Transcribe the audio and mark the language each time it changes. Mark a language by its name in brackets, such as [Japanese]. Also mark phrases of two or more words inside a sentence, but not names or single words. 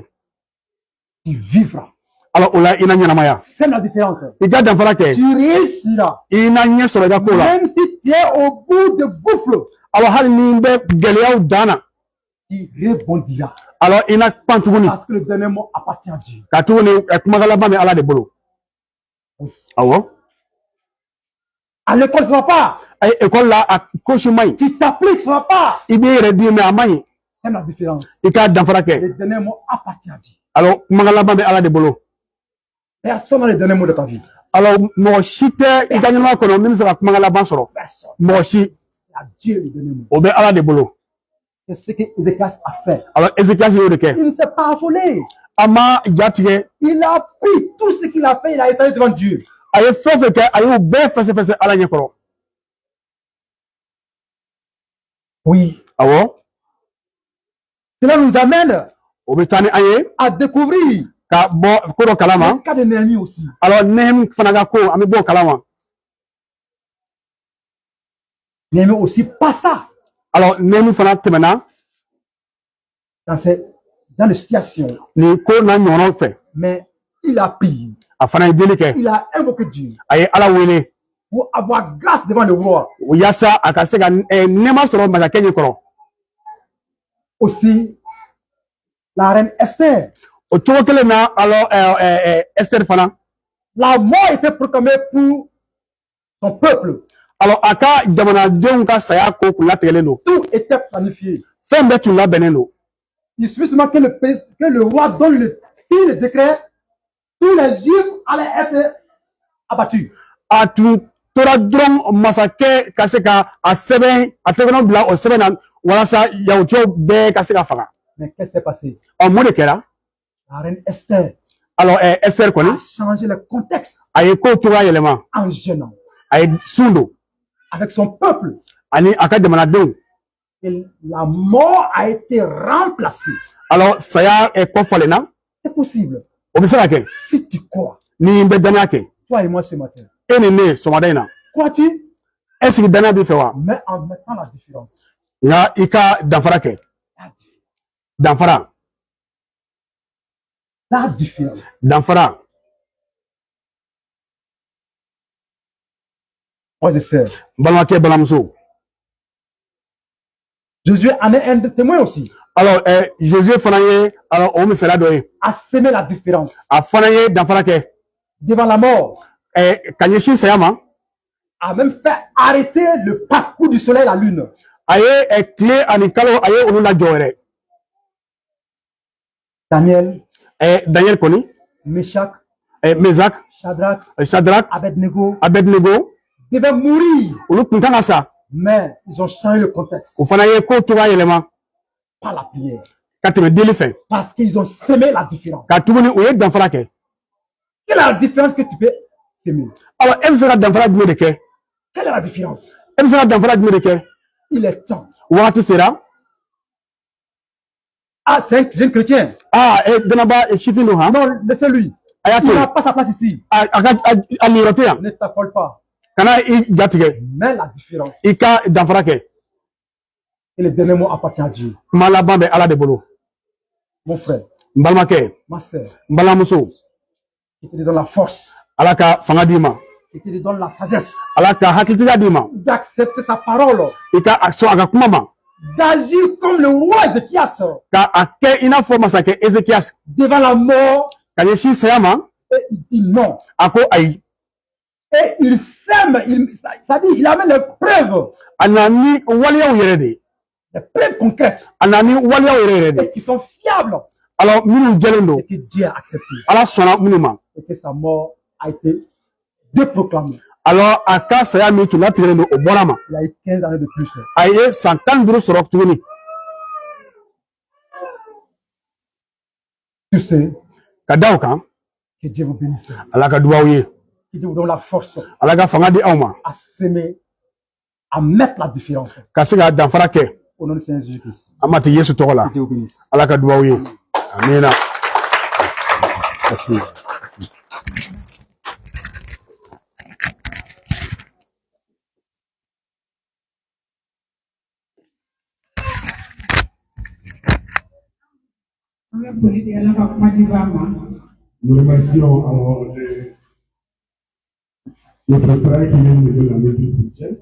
[French] Tu vivras. [Bambara] Alors o la i na ɲɛnamaya. [French] Sème la différence. [Bambara] I ka danfara kɛ. [French] Tu réussiras. [Bambara] I na ɲɛ sɔrɔ i ka ko la. [French] Même si tu es au bout de gouffre, [Bambara] Alors hali ni bɛ gɛlɛyaw dan na. [French] tu rebondiras. [Bambara] Alors i na pan tuguni. [French] Parce que le dernier mot appartient à Dieu. [Bambara] Ka tuguni kumakan laban bɛ ala de bolo. Awɔ. [French] À l'école, ça ne va pas. [Bambara] Ekɔli la a ko si man ɲi. [French] Tu t'appliques, ça ne va pas. [Bambara] I b'i yɛrɛ di mais a man ɲi. [French] Sème la différence. [Bambara] I ka danfara kɛ. [French] Le dernier mot appartient à Dieu. [Bambara] Alors kumakan laban bɛ Ala de bolo. [French] Personne n'a le dernier mot de ta vie. [Bambara] Alors mɔgɔ si tɛ I ka ɲɛnamaya kɔnɔ min bɛ se ka kumakan laban sɔrɔ. [French] Personne. [Bambara] Mɔgɔ si. [French] C'est à Dieu le dernier mot. [Bambara] O bɛ Ala de bolo. [French] C'est ce que Ézéchias a fait. [Bambara] Alors Ézéchias y'o de kɛ. [French] Il ne s'est pas affolé. [Bambara] A ma ja tigɛ. [French] Il a pris tout ce qu'il a fait, il a étalé devant Dieu. [Bambara] A ye fɛn o fɛn kɛ a y'o bɛɛ fɛsɛfɛsɛ Ala ɲɛkɔrɔ. [French] Oui. [Bambara] Awɔ. [French] Cela nous amène [Bambara] O bɛ taa ni an ye. [French] à découvrir [Bambara] Ka bɔ ko dɔ kalama. [French] le cas de Néhémie aussi. [Bambara] Alors Nehemi fana ka ko an bɛ bɔ o kalama. [French] Néhémie aussi passa [Bambara] Alors Nehemi fana tɛmɛna [French] dans ces genre de situation. [Bambara] nin ko n'a ɲɔgɔnnaw fɛ. [French] Mais il a prié. [Bambara] A fana ye deli kɛ. [French] Il a invoqué Dieu [Bambara] A ye Ala wele. [French] pour avoir grâce devant le roi. [Bambara] Yaasa a ka se ka nɛɛma sɔrɔ masakɛ ɲɛkɔrɔ. [French] Aussi, la reine Esther. [Bambara] O cogo kelen na alors Esther fana. [French] La mort était proclamée pour son peuple. [Bambara] Alors a ka jamanadenw ka saya ko kun latigɛlen don. [French] Tout était planifié. [Bambara] Fɛn bɛɛ tun labɛnnen don. [French] Il suffit seulement que le roi donne le décret. Tous les Juifs allaient être abattus. [Bambara] A tun tora dɔrɔn masakɛ ka se ka a sɛbɛn a tɛgɛnɔ bila o sɛbɛn na walasa yahudicɛw bɛɛ ka se ka faga. [French] Mais qu'est-ce qui s'est passé? [Bambara] Mun de kɛra? [French] La reine Esther [Bambara] Alors Esther kɔni [French] a changé le contexte [Bambara] a ye kow cogoya yɛlɛma. [French] en gênant [Bambara] A ye sun don [French] avec son peuple. [Bambara] ani a ka jamanadenw. [French] Et la mort a été remplacée. [Bambara] Alors saya kɔfalenna. [French] C'est possible. [Bambara] O bɛ se ka kɛ [French] Si tu crois, [Bambara] ni n bɛ danaya kɛ. [French] toi et moi ce matin, [Bambara] E ni ne sɔgɔmada in na. [French] crois-tu? Est-ce que [Bambara] danaya b'i fɛ wa? [French] Mais en mettant la différence. [Bambara] Nka I ka danfara kɛ. Danfara. [French] La différence. [Bambara] Danfara. [French] Frères et sœurs, [Bambara] N balimakɛ balimamuso. [French] Josué en est un témoin aussi. [Bambara] Alors Josué fana ye alors o misaliya dɔ ye. [French] A semé la différence. [Bambara] A fana ye danfara kɛ. [French] Devant la mort. [Bambara] Ka ɲɛsin saya ma. [French] A même fait arrêter le parcours du soleil et la lune. [Bambara] A ye tile ani kalo a ye olu lajɔ yɛrɛ. Daniel. Daniel kɔni. Meshach. Meshach. Shadrach. Abednego. [French] Devaient mourir. [Bambara] Olu tun kan ka sa. [French] Mais ils ont changé le contexte. [Bambara] O fana ye ko cogoya yɛlɛma. [French] Par la prière. [Bambara] Ka tɛmɛ deli fɛ. [French] Parce qu'ils ont semé la différence. [Bambara] Ka tuguni o ye danfara kɛ. [French] Quelle est la différence que tu peux semer? [Bambara] Alors e bɛ se ka danfara jumɛn de kɛ? [French] Quelle est la différence? [Bambara] E bɛ se ka danfara jumɛn de kɛ? [French] Il est temps. [Bambara] Wagati sera. [French] Ah, c'est un jeune chrétien. [Bambara] Ah, danaba sifin don han. [French] Non, laissez-lui. Il n'a pas sa place ici. [Bambara] A niyɔrɔ tɛ yan. [French] Ne t'affole pas. [Bambara] Kana I ja tigɛ. [French] Mais la différence. [Bambara] I ka danfara kɛ. [French] Et le dernier mot appartient à Dieu. [Bambara] Kuma laban bɛ Ala de bolo. [French] Mon frère. [Bambara] N balimakɛ. [French] Ma sœur. [Bambara] N balimamuso. [French] Qui te donne la force. [Bambara] Ala ka fanga d'i ma. [French] Qui te donne la sagesse. [Bambara] Ala ka hakilitigiya d'i ma. [French] D'accepter sa parole. [Bambara] I ka sɔn a ka kuma ma. [French] D'agir comme le roi Ézéchias. [Bambara] Ka a kɛ I n'a fɔ masakɛ Ézéchias. [French] Devant la mort. [Bambara] Ka ɲɛsin saya ma. [French] Et il dit non. [Bambara] A ko ayi. [French] Et il sème, ça dit, il amène les preuves. [Bambara] A na ni waleyaw yɛrɛ de. [French] Des preuves concrètes. [Bambara] A na ni waleyaw yɛrɛ de. [French] Et qui sont fiables. [Bambara] Alors minnu jɛlen don. [French] Et que Dieu a accepté. [Bambara] Ala sɔnna minnu ma. [French] Et que sa mort a été déproclamée. [Bambara] Alors a ka saya min tun latigɛlen don o bɔra ma. [French] Il a eu 15 années de plus. [Bambara] A ye san 15 sɔrɔ tuguni. [French] Tu sais. [Bambara] Ka da o kan. [French] Que Dieu vous bénisse. [Bambara] Ala ka dugawu ye. [French] Que Dieu vous donne la force. [Bambara] Ala ka fanga di aw ma. [French] À s'aimer, à mettre la différence. [Bambara] Ka se ka danfara kɛ. [French] Au nom du Seigneur Jésus-Christ. [Bambara] An mati Yesu tɔgɔ la. [French] Que Dieu vous bénisse. [Bambara] Ala ka dugawu ye. Amina. [French] Merci. Nous remercions alors notre frère qui vient de donner la maîtrise spirituelle.